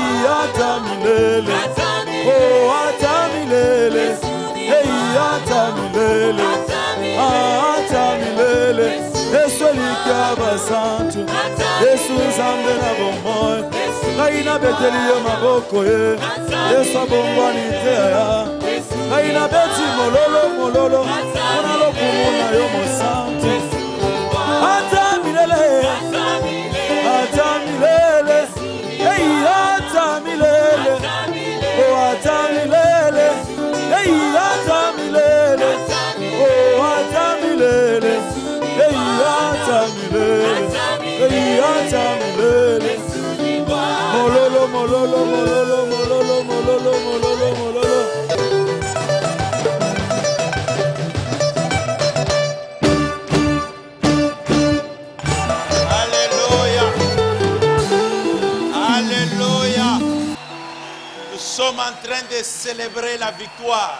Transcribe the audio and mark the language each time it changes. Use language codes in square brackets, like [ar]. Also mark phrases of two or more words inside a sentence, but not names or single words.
[ln] atamilele Oh atamilele Ei atamilele Atamilele Yesu likaba santu Yesu zambe na bomoy Kaina beteli yo maboko ye Yesu abongwani te ya Kaina beti mololo mololo Kuna lokumuna yo mosantu Atamilele Atamilele Hey atamilele Oh atamilele Hey atamilele Oh atamilele Hey atamilele Hey atamilele Mololo, mololo, mololo, mololo, mololo, mololo, mololo. [fr] Alléluia. Alléluia. Nous sommes en train de célébrer la victoire.